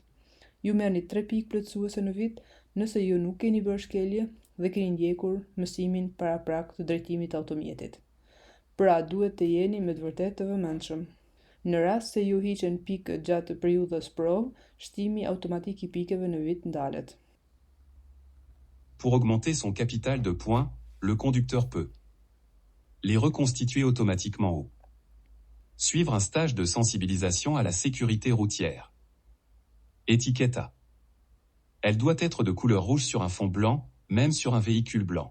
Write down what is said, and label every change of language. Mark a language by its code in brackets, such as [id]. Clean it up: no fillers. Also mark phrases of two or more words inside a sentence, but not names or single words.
[sq] Ju merrni 3 pikë plotësuese në vit nëse ju nuk keni bërë shkelje dhe keni ndjekur mësimin paraprak të drejtimit të automjetit. Pra duhet të jeni me të vërtetë të vëmendshëm. Në rast se ju hiqen pikë gjatë periudhës provë, shtimi automatik i pikëve në vit ndalet. [fr] Pour augmenter son capital de points, le conducteur peut les reconstituer automatiquement ou suivre un stage de sensibilisation à la sécurité routière. Étiquette A. Elle doit être de couleur rouge sur un fond blanc, même sur un véhicule blanc.